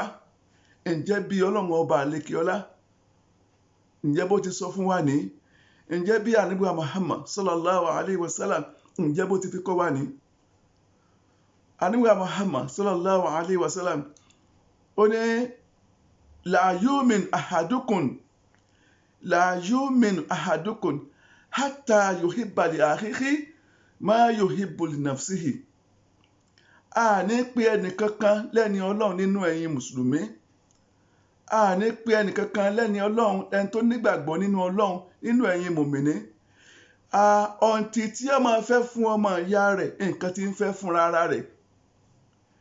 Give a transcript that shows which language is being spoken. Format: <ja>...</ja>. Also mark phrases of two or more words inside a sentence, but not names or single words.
<yo>Ǹjẹ́ bí Ọlọ́run ọba àlékè ọlá, ǹjẹ́ bó ti sọ fún wa ní? Ǹjẹ́ bí Ànábì Muhammad</yo> <ar>صلى الله عليه وسلم</ar> <yo>ǹjẹ́ bó ti fi kọ́ wa ní?</yo> <ar>أنابي محمد صلى الله عليه وسلم</ar> <yo>ó ní</yo> <ar>لا يؤمن أحدكم حتى يحب لأخيه ما يحب لنفسه.</ar> <yo>A ní pé ẹnìkankan lẹ́ni Ọlọ́run nínú ẹ̀yin mùsùlùmí. A ní pé ẹnìkankan lẹ́ni Ọlọ́run, ẹni tó nígbàgbọ́ nínú Ọlọ́run nínú ẹ̀yin mùmìnì. Ọ̀ǹtì tí ó máa fẹ́ fún ọmọ ìyá rẹ̀ nǹkan tí ń fẹ́ fúnra ara rẹ̀.</yo>